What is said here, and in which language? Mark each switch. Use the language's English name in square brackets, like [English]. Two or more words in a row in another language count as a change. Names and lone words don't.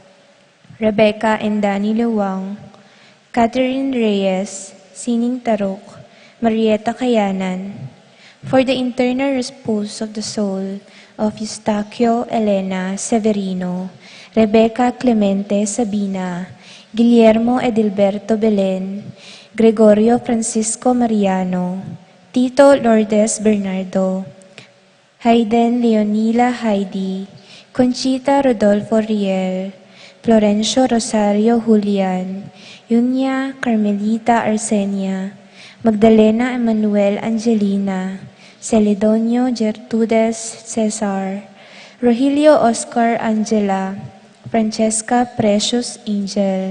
[English] Rebecca and Danny Luwang, Catherine Reyes, Sining Tarok, Marietta Kayanan, for the internal repose of the soul of Eustaquio Elena Severino, Rebecca Clemente Sabina, Guillermo Edilberto Belen, Gregorio Francisco Mariano, Tito Lourdes Bernardo, Hayden Leonila Heidi, Conchita Rodolfo Riel, Florencio Rosario Julian, Yunya Carmelita Arsenia, Magdalena Emanuel Angelina, Celedonio Gertrudes Cesar, Rogelio Oscar Angela, Francesca Precious Angel,